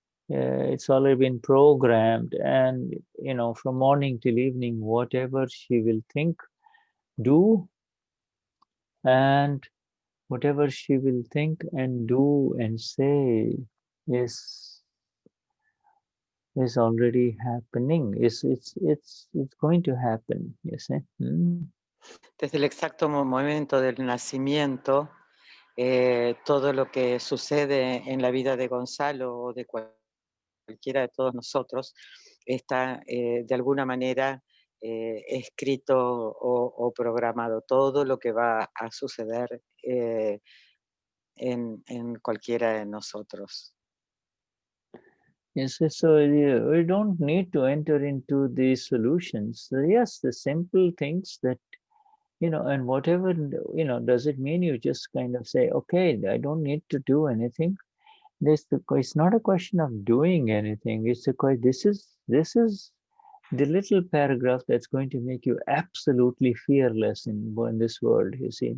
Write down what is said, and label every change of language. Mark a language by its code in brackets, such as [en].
[en] It's already been programmed, and from morning till evening, whatever she will think, do, and whatever she will think and do and say is already happening. It's going to happen, you see. [es] Desde el exacto momento del nacimiento, todo lo que sucede en la vida de Gonzalo o de cualquier cualquiera de todos nosotros, está de alguna manera escrito o programado. Todo lo que va a suceder en cualquiera de nosotros. [en] Yes, so we don't need to enter into these solutions. So yes, the simple things that, and whatever, does it mean you just kind of say, okay, I don't need to do anything? It's not a question of doing anything. It's this is the little paragraph that's going to make you absolutely fearless in this world, you see.